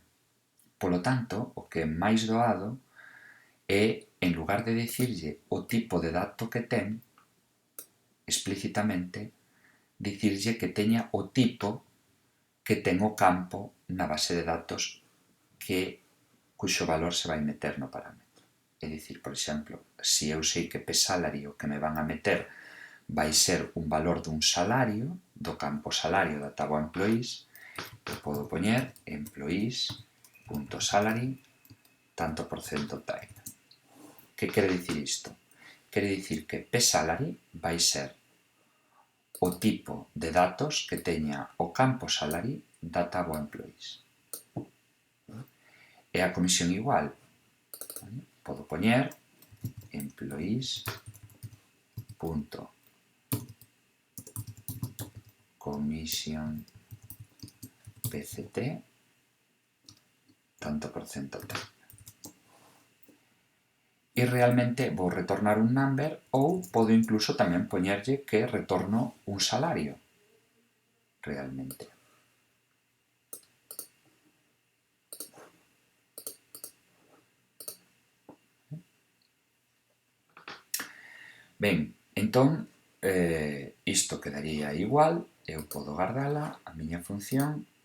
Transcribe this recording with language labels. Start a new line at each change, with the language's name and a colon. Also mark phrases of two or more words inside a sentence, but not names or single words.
Galician: Polo tanto, o que é máis doado é, en lugar de dicirlle o tipo de dato que ten, explícitamente dicirlle que teña o tipo que ten o campo na base de datos cuxo valor se vai meter no parámetro. É dicir, por exemplo, se eu sei que P-salary o que me van a meter vai ser un valor dun salario, do campo salario da tabua employees, eu podo poñer employees.salary tanto por cento time. Que quere dicir isto? Quere dicir que P-salary vai ser o tipo de datos que teña o campo salary da tabua employees. E a comisión igual. Podo poñer employees.
English: commission pct
Galician: tanto por cento time. E realmente vou retornar un number ou podo incluso tamén poñerlle que retorno un salario realmente. Ben, entón, isto quedaría igual, eu podo guardala, a miña función,